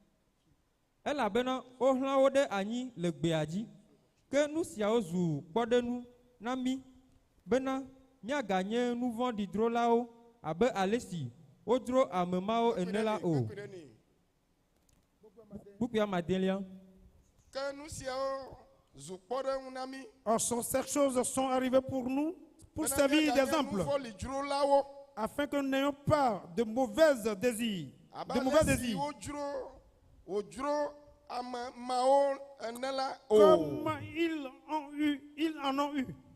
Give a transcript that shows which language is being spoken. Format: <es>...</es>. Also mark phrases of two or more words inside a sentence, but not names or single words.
<ee>le gbea dzi ke nu siawo zu kpɔɖenu na mí bena míaganye nu vɔ̃ɖi drolawo abe ale si wodro ame mawo ene la o. Bukua Madelia.</ee> <fr>Or, ces choses sont arrivées pour nous, pour servir d'exemple, afin que nous n'ayons pas de mauvais désirs. Comme ils en ont eu.</fr>